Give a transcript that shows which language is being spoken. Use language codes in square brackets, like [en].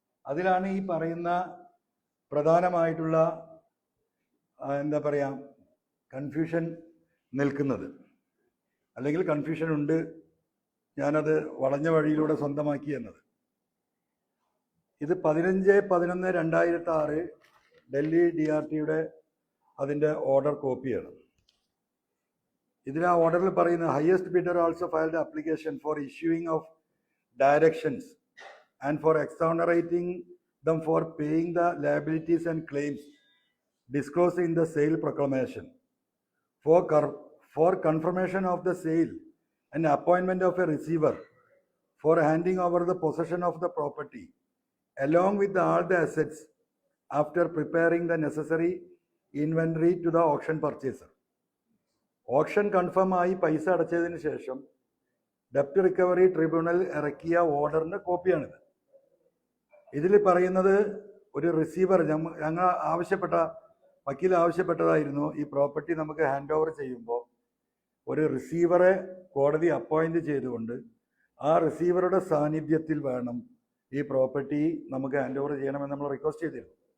[ml] അതിലാണ് ഈ പറയുന്ന പ്രധാനമായിട്ടുള്ള എന്താ പറയുക കൺഫ്യൂഷൻ നിൽക്കുന്നത്. അല്ലെങ്കിൽ കൺഫ്യൂഷൻ ഉണ്ട്, ഞാനത് വളഞ്ഞ വഴിയിലൂടെ സ്വന്തമാക്കി എന്നത്. ഇത് 15/11/2006 ഡൽഹി DRTയുടെ അതിൻ്റെ ഓർഡർ കോപ്പിയാണ്. ഇതിൽ ആ ഓർഡറിൽ പറയുന്ന [en] Highest bidder also filed application for issuing of directions and for exonerating them for paying the liabilities and claims disclosed in the sale proclamation, for confirmation of the sale and appointment of a receiver for handing over the possession of the property along with all the assets after preparing the necessary inventory to the auction purchaser. [ml] Option confirm ആയി പൈസ അടച്ചതിന് ശേഷം ഡെപ്റ്റ് recovery tribunal ഇറക്കിയ ഓർഡറിൻ്റെ കോപ്പിയാണിത്. ഇതിൽ പറയുന്നത് ഒരു receiver, ഞങ്ങൾ വക്കീൽ ആവശ്യപ്പെട്ടതായിരുന്നു ഈ പ്രോപ്പർട്ടി നമുക്ക് ഹാൻഡ് ഓവർ ചെയ്യുമ്പോൾ ഒരു റിസീവറെ കോടതി അപ്പോയിന്റ് ചെയ്തുകൊണ്ട് ആ റിസീവറുടെ സാന്നിധ്യത്തിൽ വേണം ഈ പ്രോപ്പർട്ടി നമുക്ക് ഹാൻഡ് ഓവർ ചെയ്യണമെന്ന് നമ്മൾ റിക്വസ്റ്റ് ചെയ്തിരുന്നു.